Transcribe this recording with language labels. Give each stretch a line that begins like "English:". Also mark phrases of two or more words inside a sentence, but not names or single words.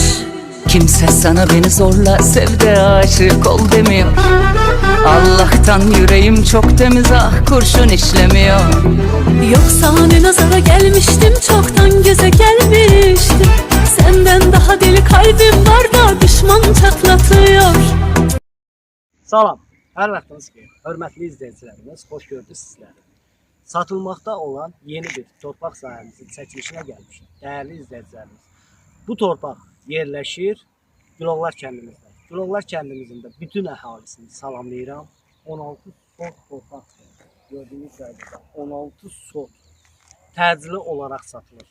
Turkish: Kimse sana beni zorla sev de aşık ol demiyor. Allah'tan yüreğim çok temiz, ah kurşun işlemiyor. Yoksa hani nazara gelmiştim, çoktan göze gelmiştim. Senden daha deli kalbim var da düşman çatlatıyor.
Azerbaijani: Salam, hər vaxtınız xeyir. Hörmətli izləyicilərimiz, xoş gördük sizləri. Satılmaqda olan yeni bir torpaq sahəmizin çəkilişinə gəlmişik. Dəyərli izləyicilərimiz, bu torpaq yerləşir Güloğlar kəndimizdə. Güloğlar kəndimizin də bütün əhalisini salamlayıram. 16 sot torpaq gördüyünüz qaydada 16 sot təcili olaraq satılır.